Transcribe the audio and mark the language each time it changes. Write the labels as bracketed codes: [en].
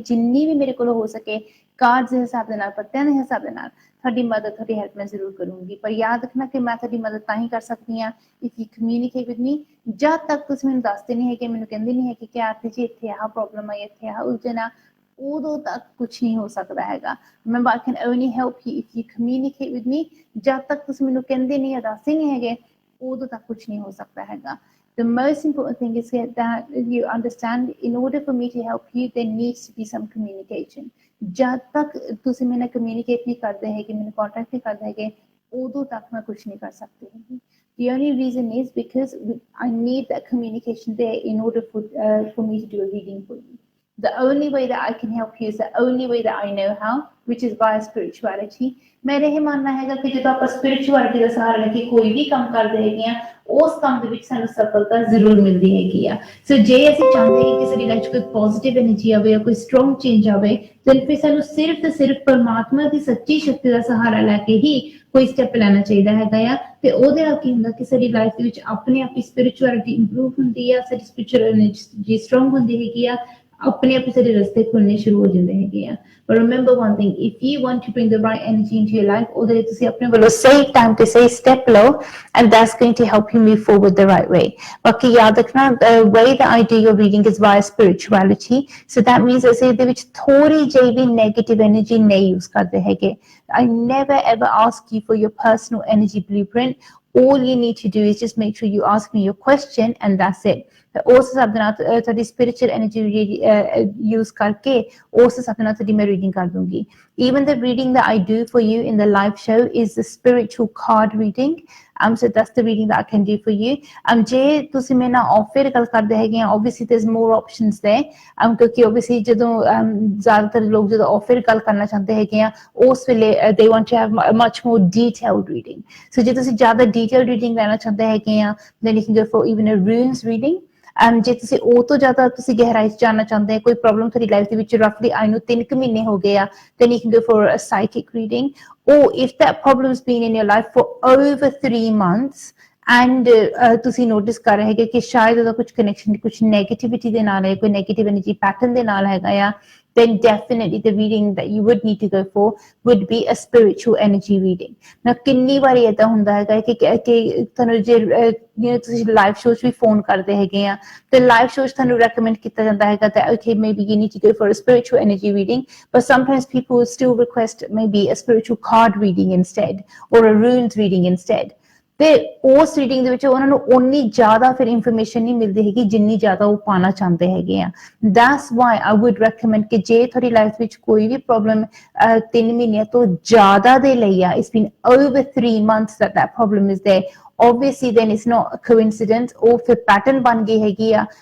[pa] ਜਿੰਨੀ ਵੀ ਮੇਰੇ ਕੋਲ ਹੋ ਸਕੇ ਕਾਰਡਸ ਦੇ ਹਿਸਾਬ ਦੇ ਨਾਲ, ਪੱਤਿਆਂ ਦੇ ਹਿਸਾਬ ਦੇ ਨਾਲ ਤੁਹਾਡੀ ਮਦਦ, ਤੁਹਾਡੀ ਹੈਲਪ ਮੈਂ ਜ਼ਰੂਰ ਕਰੂੰਗੀ। ਪਰ ਯਾਦ ਰੱਖਣਾ ਕਿ ਮੈਂ ਤੁਹਾਡੀ ਮਦਦ ਤਾਂ ਹੀ ਕਰ ਸਕਦੀ ਹਾਂ [en] If you communicate with me. [pa] ਜਦ ਤੱਕ ਤੁਸੀਂ ਮੈਨੂੰ ਦੱਸਦੇ ਨਹੀਂ ਹੈਗੇ, ਮੈਨੂੰ ਕਹਿੰਦੇ ਨਹੀਂ ਹੈਗੇ ਕਿ ਆਰਤੀ ਜੀ ਇੱਥੇ ਆਹ ਪ੍ਰੋਬਲਮ ਆਈ, ਇੱਥੇ ਆਹ ਉਲਝਣ ਆ, ਉਦੋਂ ਤੱਕ ਕੁਛ ਨਹੀਂ ਹੋ ਸਕਦਾ ਹੈਗਾ। [en] Remember, I can only help you if you communicate with me. [pa] ਜਦ ਤੱਕ ਤੁਸੀਂ ਮੈਨੂੰ ਕਹਿੰਦੇ ਨਹੀਂ ਜਾਂ ਦੱਸਦੇ ਨਹੀਂ ਹੈਗੇ, ਉਦੋਂ ਤੱਕ ਕੁਛ ਨਹੀਂ ਹੋ ਸਕਦਾ ਹੈਗਾ। [en] The most important thing is that you understand, in order for me to help you, there needs to be some communication. [pa] ਜਦ ਤੱਕ ਤੁਸੀਂ ਮੇਰੇ ਨਾਲ ਕਮਿਊਨੀਕੇਟ ਨਹੀਂ ਕਰਦੇ ਹੈਗੇ, ਮੈਨੂੰ ਕੰਟੈਕਟ ਨਹੀਂ ਕਰਦੇ ਹੈਗੇ, ਉਦੋਂ ਤੱਕ ਮੈਂ ਕੁਛ ਨਹੀਂ ਕਰ ਸਕਦੀ ਹੈਗੀ। [en] The only reason is because I need that communication there in order for me to do a reading for you. The only way that I can help you is the only way that I know how, which is via spirituality. [pa] ਮੇਰਾ ਇਹ ਮੰਨਣਾ ਹੈਗਾ ਕਿ ਜਦੋਂ ਆਪਾਂ spirituality ਦਾ ਸਹਾਰਾ ਲੈ ਕੇ ਕੋਈ ਵੀ ਕੰਮ ਕਰਦੇ ਹੈਗੇ ਆ, ਉਸ ਕੰਮ ਦੇ ਵਿੱਚ ਸਾਨੂੰ ਸਫਲਤਾ ਜ਼ਰੂਰ ਮਿਲਦੀ ਹੈਗੀ ਆ। ਸੋ ਜੇ ਅਸੀਂ ਚਾਹੁੰਦੇ ਹਾਂ ਕਿ ਸਾਡੀ ਲਾਈਫ 'ਚ ਕੋਈ ਪੋਜ਼ਿਟਿਵ ਐਨਰਜੀ ਆਵੇ ਜਾਂ ਕੋਈ ਸਟਰੋਂਗ ਚੇਂਜ ਆਵੇ, ਤਾਂ ਫਿਰ ਸਾਨੂੰ ਸਿਰਫ ਤੇ ਸਿਰਫ ਪਰਮਾਤਮਾ ਦੀ ਸੱਚੀ ਸ਼ਕਤੀ ਦਾ ਸਹਾਰਾ ਲੈ ਕੇ ਹੀ ਕੋਈ ਸਟੈਪ ਲੈਣਾ ਚਾਹੀਦਾ ਹੈਗਾ ਆ। ਤੇ ਉਹਦੇ ਨਾਲ ਕੀ ਹੁੰਦਾ ਕਿ ਸਾਡੀ ਲਾਈਫ ਦੇ ਵਿੱਚ ਆਪਣੇ ਆਪ ਹੀ ਸਪਿਰਿਚੁਅਲਿਟੀ ਇੰਪਰੂਵ ਹੁੰਦੀ ਆ, ਸਾਡੀ ਸਪਿਰਿਚੁਅਲ ਐਨਰਜੀ ਸਟਰੋਂਗ ਹੁੰਦੀ ਹੈਗੀ ਆ, ਆਪਣੇ ਆਪ ਹੀ ਸਾਡੇ ਰਸਤੇ ਖੁੱਲਣੇ ਸ਼ੁਰੂ ਹੋ ਜਾਂਦੇ ਹੈਗੇ ਆ। [en] But remember one thing, if you want to bring the right energy into your life, [pa] ਉਹਦੇ ਲਈ ਤੁਸੀਂ ਆਪਣੇ ਵੱਲੋਂ ਸਹੀ ਟਾਈਮ ਤੇ ਸਹੀ ਸਟੈਪ ਲਓ, [en] and that's going to help you move forward the right way. [pa] ਬਾਕੀ ਯਾਦ ਰੱਖਣਾ, [en] the way that I do your reading is via spirituality, so that means [pa] ਅਸੀਂ ਇਹਦੇ ਵਿੱਚ ਥੋੜੀ ਜਿਹੀ ਵੀ [en] negative energy ਨਹੀਂ use [pa] ਕਰਦੇ ਹੈਗੇ। [en] I never ever ask you for your personal energy blueprint. All you need to do is just make sure you ask me your question and that's it. [pa] ਉਸ ਹਿਸਾਬ ਦੇ ਨਾਲ ਤੁਹਾਡੀ ਸਪਿਰਿਚੁਅਲ ਐਨਰਜੀ ਯੂਜ਼ ਕਰਕੇ ਉਸ ਹਿਸਾਬ ਦੇ ਨਾਲ ਤੁਹਾਡੀ ਮੈਂ ਰੀਡਿੰਗ ਕਰ ਦੂੰਗੀ। [en] Even the reading that I do for you in the live show is the spiritual card reading. So that's the reading that I can do for you. [pa] ਜੇ ਤੁਸੀਂ ਮੇਰੇ ਨਾਲ ਆਫਰ ਗੱਲ ਕਰਦੇ ਹੈਗੇ ਆ, [en] obviously there's more options there. [pa] ਕਿਉਂਕਿ obviously ਜਦੋਂ ਜ਼ਿਆਦਾਤਰ ਲੋਕ ਜਦੋਂ ਆਫਰ ਗੱਲ ਕਰਨਾ ਚਾਹੁੰਦੇ ਹੈਗੇ ਆ, ਉਸ ਵੇਲੇ [en] they want to have a much more detailed reading. So [pa] ਜੇ ਤੁਸੀਂ ਜ਼ਿਆਦਾ [en] detailed reading [pa] ਲੈਣਾ ਚਾਹੁੰਦੇ ਹੈਗੇ ਆ, [en] then you can go for even a runes reading. [pa] ਜੇ ਤੁਸੀਂ ਉਹ ਤੋਂ ਜ਼ਿਆਦਾ ਤੁਸੀਂ ਗਹਿਰਾਈ 'ਚ ਜਾਣਨਾ ਚਾਹੁੰਦੇ ਹੋ, ਕੋਈ ਪ੍ਰੋਬਲਮ ਤੁਹਾਡੀ ਲਾਈਫ ਦੇ ਵਿੱਚ ਰਫਲੀ ਆਈ ਨੂੰ 3 ਮਹੀਨੇ ਹੋ ਗਏ ਆ, [en] then you can go for a psychic reading. Or if that problem's been in your life for over 3 months and [pa] ਤੁਸੀਂ ਨੋਟਿਸ ਕਰ ਰਹੇ ਹੈਗੇ ਕਿ ਸ਼ਾਇਦ ਉਹਦਾ ਕੁਝ ਕਨੈਕਸ਼ਨ ਕੁਝ ਨੈਗੇਟਿਵਿਟੀ ਦੇ ਨਾਲ ਹੈ, ਕੋਈ ਨੈਗੇਟਿਵ ਐਨਰਜੀ ਪੈਟਰਨ ਦੇ ਨਾਲ ਹੈਗਾ ਆ, [en] then definitely the reading that you would need to go for would be a spiritual energy reading. Now [pa] ਕਿੰਨੀ ਵਾਰੀ ਏਦਾਂ ਹੁੰਦਾ ਹੈਗਾ ਕਿ ਤੁਹਾਨੂੰ ਜੇ ਤੁਸੀਂ ਲਾਈਵ ਸ਼ੋਅ 'ਚ ਵੀ ਫੋਨ ਕਰਦੇ ਹੈਗੇ ਆ, ਤੇ ਲਾਈਵ ਸ਼ੋਅ 'ਚ ਤੁਹਾਨੂੰ ਰეკਮੈਂਡ ਕੀਤਾ ਜਾਂਦਾ ਹੈਗਾ [en] that okay, maybe you need to go for a spiritual energy reading, but sometimes people will still request maybe a spiritual card reading instead or a runes reading instead. [pa] ਤੇ ਉਸ reading ਦੇ ਵਿੱਚ ਉਹਨਾਂ ਨੂੰ ਓਨੀ ਜ਼ਿਆਦਾ ਫਿਰ ਇਨਫੋਰਮੇਸ਼ਨ ਨਹੀਂ ਮਿਲਦੀ ਹੈਗੀ ਜਿੰਨੀ ਜ਼ਿਆਦਾ ਉਹ ਪਾਉਣਾ ਚਾਹੁੰਦੇ ਹੈਗੇ ਆ। [en] that's why I would recommend [pa] ਕਿ ਜੇ ਤੁਹਾਡੀ ਲਾਈਫ ਵਿੱਚ ਕੋਈ ਵੀ ਪ੍ਰੋਬਲਮ 3 ਮਹੀਨਿਆਂ ਤੋਂ ਜ਼ਿਆਦਾ ਦੇ ਲਈ ਆ, [en] it's been over 3 months that problem is there, obviously then it's not a coincidence, [pa] ਉਹ ਫਿਰ ਪੈਟਰਨ ਬਣ ਗਈ ਹੈਗੀ ਆ।